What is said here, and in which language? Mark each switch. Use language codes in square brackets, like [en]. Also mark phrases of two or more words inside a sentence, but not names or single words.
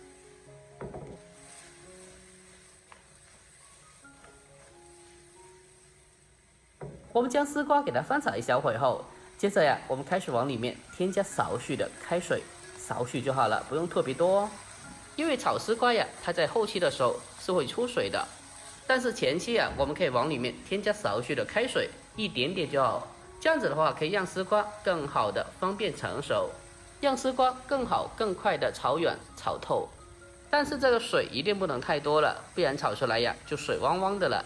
[zh] 我們將絲瓜給它翻炒一小會後，接着呀，我們開始往裡面添加少許的開水，少許就好了，不用特別多哦。因為炒絲瓜呀，它在後期的時候是會出水的，但是前期呀，我們可以往裡面添加少許的開水，一點點就好， 这样子的话可以让丝瓜更好的方便成熟，让丝瓜更好更快的炒软炒透。但是这个水一定不能太多了，不然炒出来呀就水汪汪的了。